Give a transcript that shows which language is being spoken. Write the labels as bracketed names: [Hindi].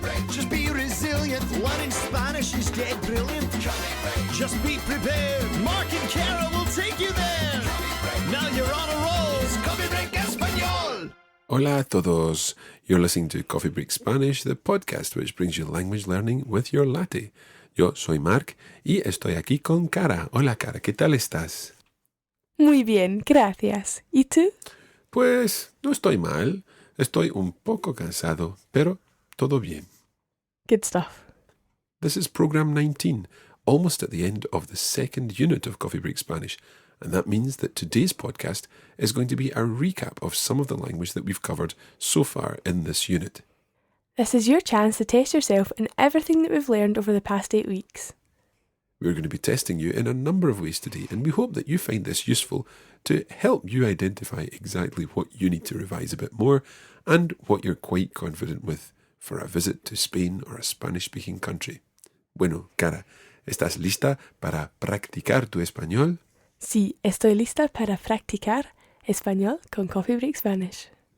[English] Just be resilient. One in Spanish is dead brilliant. Just be prepared. Mark and Kara will take you there. Now you're on a roll. It's Coffee Break Español. [Spanish] Hola a todos. [English] You're listening to Coffee Break Spanish, the podcast which brings you language learning with your latte. [Spanish] Yo soy Mark y estoy aquí con Kara. Hola Kara, ¿qué tal estás? Muy bien, gracias. ¿Y tú? Pues no estoy mal. Estoy un poco cansado, pero todo bien. [English] Good stuff. This is Program 19, almost at the end of the second unit of Coffee Break Spanish. And that means that today's podcast is going to be a recap of some of the language that we've covered so far in this unit. This is your chance to test yourself in everything that we've learned over the past 8 weeks. We're going to be testing you in a number of ways today, and we hope that you find this useful to help you identify exactly what you need to revise a bit more and what you're quite confident with for a visit to Spain or a Spanish-speaking country. [Spanish] Bueno, Kara, ¿estás lista para practicar tu español? Sí, estoy lista para practicar español con Coffee Break Spanish.